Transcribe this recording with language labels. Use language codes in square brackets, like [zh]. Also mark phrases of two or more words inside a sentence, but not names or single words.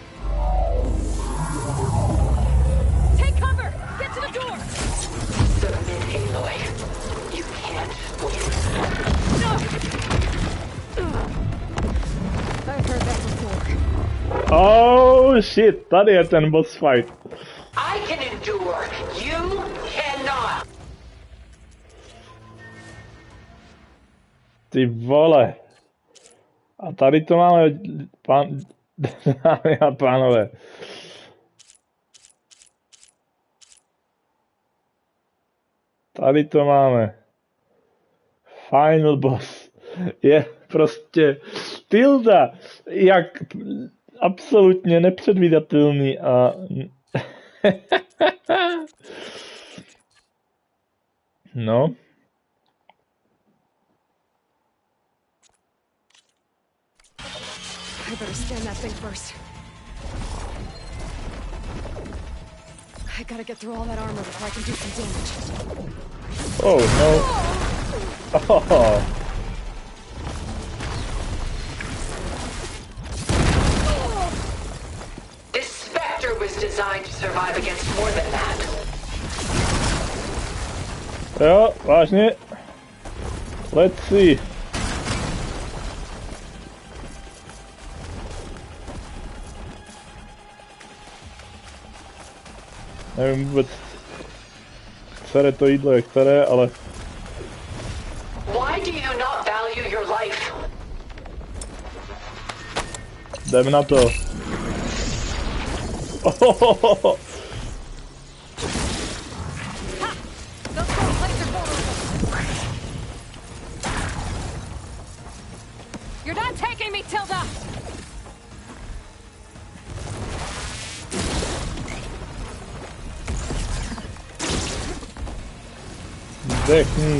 [en] Take cover! Get to the door! Submit, Aloy. You can't win. No! I've heard that before. Oh shit, [cs] tady je ten boss fight. [en] I can endure. You cannot. [cs] Ty vole. A tady to máme, dámy a pánové. Tady to máme. [en] Final boss. [cs] Je prostě Tilda, jak absolutně nepředvídatelný a no. [en] I better scan that thing first. I gotta get through all that armor before I can do some damage. Oh no. Oh. This Spectre was designed to survive against more than that. [cs] Jo, vážně. [en] Let's see. [cs] Nevím vůbec, které to jídlo je které, ale... [en] Why do you not value your life? [cs] Jdem na to. Oh. [en] You're not taking me, Tilda! [cs] Zdechni.